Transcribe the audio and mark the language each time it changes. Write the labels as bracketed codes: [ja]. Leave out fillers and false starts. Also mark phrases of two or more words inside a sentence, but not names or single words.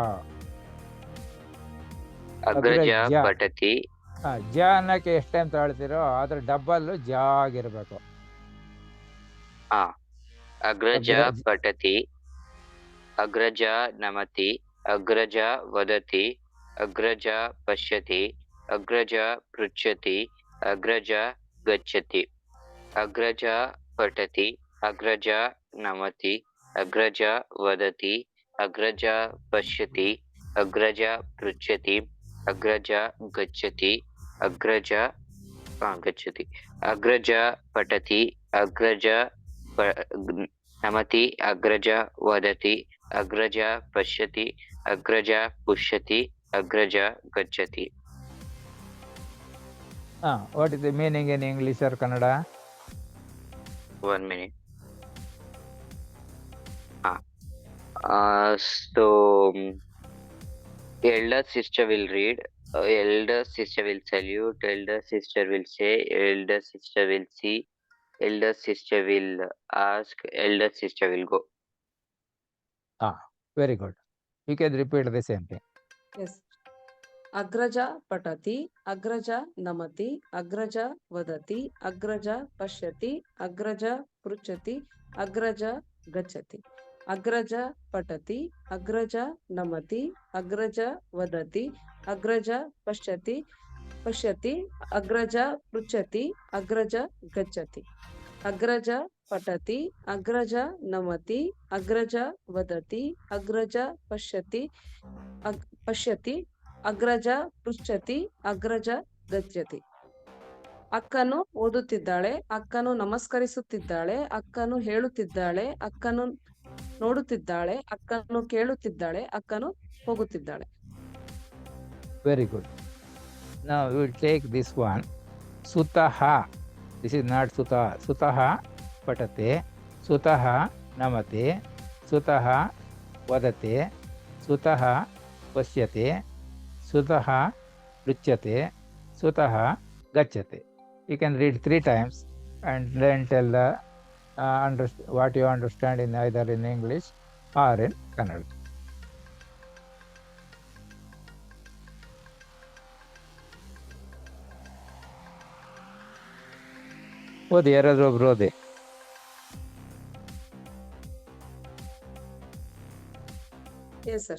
[sa] ಅಗ್ರಜ ಅಗ್ರಜ. ಪಠತಿ. [kn] ಜ ಅನ್ನಕ್ಕೆ ಎಷ್ಟು ಟೈಮ್ ತಗೊಳ್ತೀರೋ ಅದ್ರ ಡಬ್ಬಲ್ ಜಾ ಆಗಿರ್ಬೇಕು. [sa] ಅಗ್ರಜ ಅಗ್ರಜ. ಪಠತಿ, ಅಗ್ರಜ ನಮತಿ, ಅಗ್ರಜ ವದತಿ, ಅಗ್ರಜ ಪಶ್ಯತಿ, ಅಗ್ರಜ ಪೃಚ್ಛತಿ, ಅಗ್ರಜ ಗಚ್ಚತಿ. ಅಗ್ರಜ ಪಠತಿ, ಅಗ್ರಜ ನಮತಿ, ಅಗ್ರಜ ವದತಿ, ಅಗ್ರಜ ಪಶ್ಯತಿ, ಅಗ್ರಜ ಪೃಚ್ಛತಿ, ಅಗ್ರಜ ಗಚ್ಚತಿ, ಅಗ್ರಜ ಗಚ್ಚತಿ. ಅಗ್ರಜ ಪಠತಿ, ಅಗ್ರಜ ನಮತಿ, ಅಗ್ರಜ ವದತಿ, ಅಗ್ರಜ ಪಶ್ಯತಿ, ಅಗ್ರಜ ಪುಷ್ಯತಿ, ಅಗ್ರಜ ಗಚ್ಚತಿ. [en] what is the meaning in English or ಕನ್ನಡ? 1 minute. So elder sister will read, elder sister will salute, elder sister will say, elder sister will see, elder sister will ask, elder sister will go. Very good. You can repeat the same thing. Yes. [sa] ಅಗ್ರಜ ಪಠತಿ, ಅಗ್ರಜ ನಮತಿ, ಅಗ್ರಜ ವದತಿ, ಅಗ್ರಜ ಪಶ್ಯತಿ, ಅಗ್ರಜ ಪೃಚ್ಛತಿ, ಅಗ್ರಜ ಗಚ್ಚತಿ. ಅಗ್ರಜ ಪಠತಿ, ಅಗ್ರಜ ನಮತಿ, ಅಗ್ರಜ ವದತಿ, ಅಗ್ರಜ ಪಶ್ಯತಿ, ಅಗ್ರಜ ಪೃಚ್ಛತಿ, ಅಗ್ರಜ ಗಚ್ಚತಿ. ಅಗ್ರಜ ಪಠತಿ, ಅಗ್ರಜ ನಮತಿ, ಅಗ್ರಜ ವದತಿ, ಅಗ್ರಜ ಪಶ್ಯತಿ, ಅಗ್ರಜ ಪೃಚ್ಛತಿ, ಅಗ್ರಜ ಗಚ್ಚತಿ. [kn] ಅಕ್ಕನು ಓದುತ್ತಿದ್ದಾಳೆ, ಅಕ್ಕನು ನಮಸ್ಕರಿಸುತ್ತಿದ್ದಾಳೆ, ಅಕ್ಕನು ಹೇಳುತ್ತಿದ್ದಾಳೆ, ಅಕ್ಕನು ನೋಡುತ್ತಿದ್ದಾಳೆ, ಅಕ್ಕನು ಕೇಳುತ್ತಿದ್ದಾಳೆ, ಅಕ್ಕನು ಹೋಗುತ್ತಿದ್ದಾಳೆ. [en] Very good. Now we will take this one. Sutaha. This is not Sutaha. [sa] Sutaha patate. Sutaha namate. Sutaha vadate. Sutaha pashyate. Sutaha pruchyate. Sutaha gachyate. [en] You can read 3 times and then tell the what you understand in either in English or in Kannada. [kn] ಓದಿ, ಯಾರಾದ್ರೂ ಒಬ್ರು ಓದಿ. [en] Yes, sir.